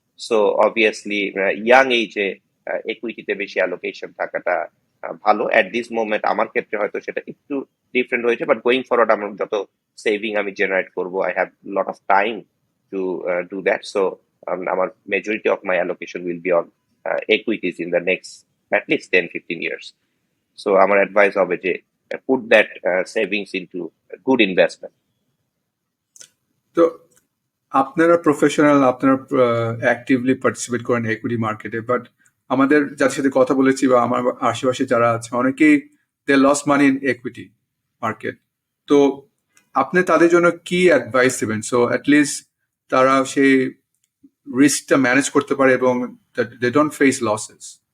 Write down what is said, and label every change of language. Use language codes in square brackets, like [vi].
[bn] So obviously young এজে একুইটিতে বেশি allocation থাকাটা ভালো। অ্যাট দিস মোমেন্ট আমার ক্ষেত্রে হয়তো সেটা একটু ডিফারেন্ট হয়েছে, বাট গোয়িং ফরওয়ার্ড আমার যত সেভিং আমি জেনারেট করবো, [en] I have lot of time to do that. So our majority of my allocation will be on equities in the next at least 10-15 years. So our advice of it, put that savings into a good investment. [bn] তো আপনারা professional, আপনারা actively participate করেন equity মার্কেটে, but আমাদের যাদের সাথে কথা বলেছি বা আমার আশেপাশে যারা আছে অনেকেই [en] They loss money in equity market. [bn] তো আপনি তাদের জন্য কি অ্যাডভাইস দেবেন সো অ্যাটলিস্ট তারা সেই রিস্কটা ম্যানেজ করতে পারে এবং [en] They don't face losses?